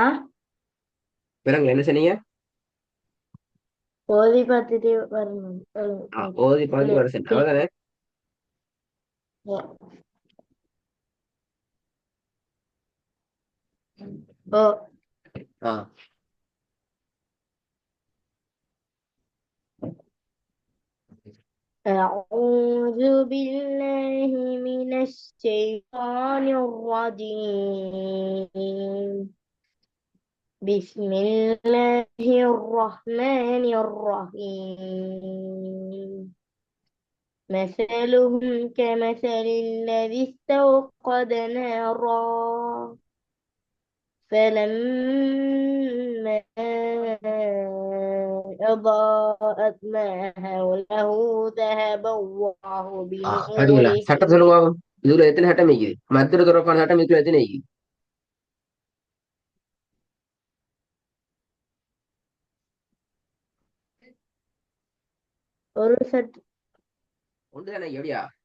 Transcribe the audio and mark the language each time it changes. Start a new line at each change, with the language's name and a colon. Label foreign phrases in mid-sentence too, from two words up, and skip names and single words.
Tamil: பிறகு என்ன சொன்னீங்க ஓதி பார்த்துட்டே வரணும். ஓதி இல்ல, பார்த்து வர சொன்னேன் அவ்வளோதானே ஓ ஆ
Arabic: أعوذ بالله من الشيطان الرجيم. بسم الله الرحمن الرحيم. مثلهم كمثل الذي استوقد نارا فلما أضاءت ما حوله ذهب الله
Tamil: பாத்தீங்களா சட்டம்
Arabic: بنورهم.
Tamil: சொல்லுங்க பாப்போம். இதுல எத்தனை சட்டம் இருக்குது மத்திய தொடர்பான சட்டம் இதுல எத்தனை இருக்குது ஒரு சட் ஒன்று தானே எப்படியா